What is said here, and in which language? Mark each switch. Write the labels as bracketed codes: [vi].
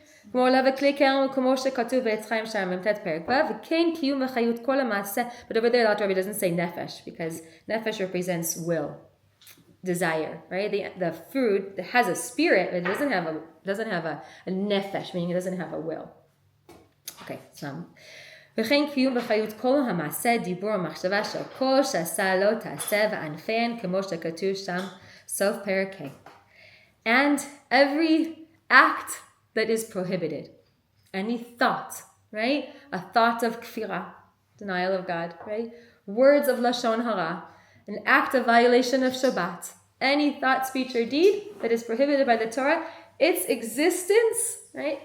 [en] But over there the Alter Rebbe doesn't say nefesh, because nefesh represents will, desire, right? The fruit that has a spirit, but it doesn't have a nefesh, meaning it doesn't have a will. Okay, so [he] וכן קיום בחיות כל המעשה, דיבור ומחשבה של כל שעשה לא תעשה וענפן כמו שכתוב שם סוף פרק ה'. [en] And every act that is prohibited, any thought, right? A thought of kfira, denial of God, right? Words of lashon hara, an act of violation of Shabbat, any thought, speech, or deed that is prohibited by the Torah, its existence, right?